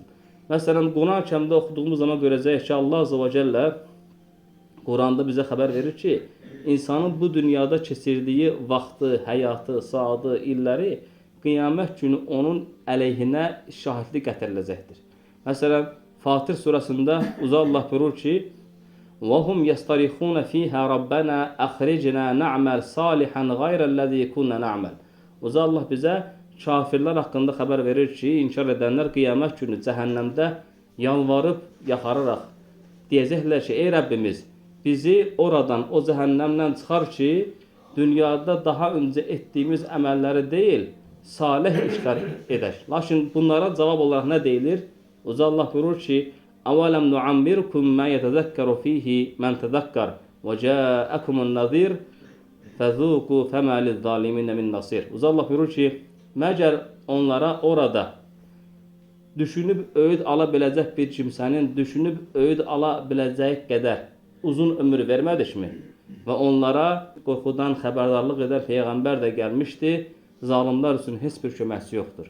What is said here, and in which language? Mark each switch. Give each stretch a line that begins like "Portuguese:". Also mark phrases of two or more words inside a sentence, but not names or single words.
Azerbaijani: Məsələn, Quran-Kərimdə oxuduğumuz zaman görəcəyik ki, Allah Azze və Cəllə Quranda bizə xəbər verir ki, insanın bu dünyada keçirdiyi vaxtı, həyatı, saatı, illəri qiyamət günü onun əleyhinə şahidlik gətiriləcəkdir. Məsələn, Fatir surasında Uca Allah buyurur ki,
Arabic: وَهُمْ يَسْتَرِخُونَ ف۪يهَا رَبَّنَا أَخْرِجْنَا نَعْمَلْ صَالِحًا غَيْرَ الَّذ۪ي كُنَّ نَعْمَلْ.
Azerbaijani: Uca Allah bizə kafirlər haqqında xəbər verir ki, inkar edənlər qiyamət günü cəhənnəmdə yalvarıb, yaxararaq deyəcəklər ki, ey Rəbbimiz, bizi oradan, o cəhənnəmdən çıxar ki, dünyada daha öncə etdiyimiz əməlləri deyil, salih işlər edək. Lakin bunlara cavab olaraq nə deyilir? Uca Allah buyurur ki,
Arabic: أَوَلَمْ نُعَمِّرْكُمْ مَا يَتَذَكَّرُ ف۪يهِ مَنْ تَذَكَّرْ وَجَاءَكُمُ النَّذِيرُ فَذُوقُوا فَمَا لِلظَّالِمِينَ مِنْ نَصِيرٍ.
Azerbaijani: Uca Allah buyurur ki, məgər onlara orada düşünüb öğüd ala biləcək bir kimsənin düşünüb öğüd ala biləcəyi qədər uzun ömür vermədikmi? Və onlara qorxudan xəbərdarlıq edən Peyğəmbər də gəlmişdi. Zalimlər üçün heç bir köməkçi yoxdur.